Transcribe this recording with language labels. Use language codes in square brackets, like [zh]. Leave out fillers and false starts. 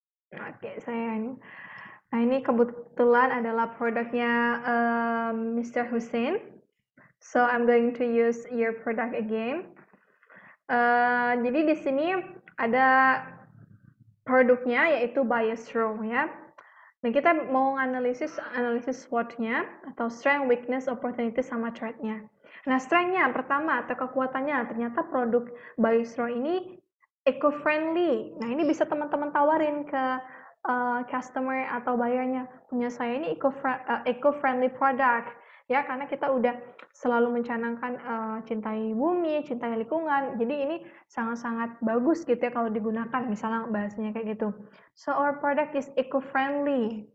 [id] Oke, saya ini. Nah ini kebetulan adalah produknya Mr. Hussein. [en] So I'm going to use your product again. [id] Jadi di sini ada produknya yaitu Biostro ya. Dan kita mau analisis SWOT-nya atau strength, weakness, opportunity sama threat-nya. Nah strength-nya pertama atau kekuatannya ternyata produk Biostro ini eco-friendly. Nah ini bisa teman-teman tawarin ke customer atau buyernya, punya saya ini eco-friendly product ya, karena kita udah selalu mencanangkan cintai bumi, cintai lingkungan, jadi ini sangat-sangat bagus gitu ya kalau digunakan, misalnya bahasanya kayak gitu. [en] So our product is eco-friendly.